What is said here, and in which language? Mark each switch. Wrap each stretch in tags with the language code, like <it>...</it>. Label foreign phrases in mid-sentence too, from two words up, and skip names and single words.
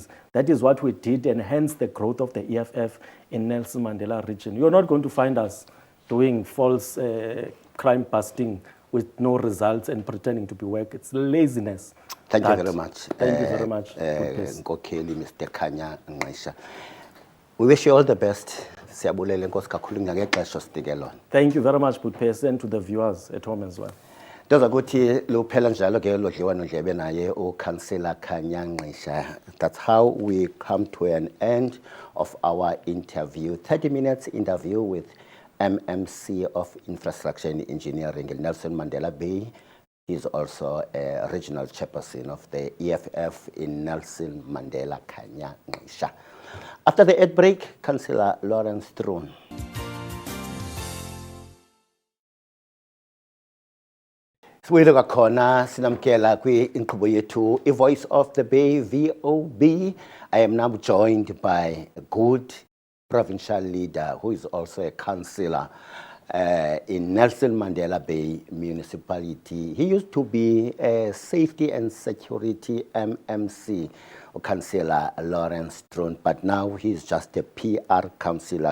<en>That is what we did, and hence the growth of the EFF in Nelson Mandela region. You're not going to find us doing false crime busting with no results and pretending to be work. It's laziness. Thank you very much. Thank you very much. Nkokeli, Mr. Khanya Nqisha. We wish you all the best.</en> <xh>Siyabulele Nkosi kakhulu ngexesha ositike lona.</xh> <en>Thank you very much, Budpesi, and to the viewers at home as well.</en> <xh>Doza kuthi luphela njalo ke lo dliwano-ndlebe naye uCouncillor Khanya Nqisha.</xh> <en>That's how we come to an end of our interview. 30 minutes interview with MMC of Infrastructure and Engineering in Nelson Mandela Bay. He's also a regional chairperson of the EFF in Nelson Mandela, Khanya Nqisha. After the ad break, Councillor Lawrence Stroon.</en> <xh>Siwile kwakhona sinamkela kwi-inkqubo yethu iVoice of the Bay, VOB.</xh> <en>I am now joined by a good provincial leader who is also a councillor in Nelson Mandela Bay Municipality. He used to be a Safety and Security MMC, Councillor Lawrence Stroon, but now he's just a PR councillor.</en>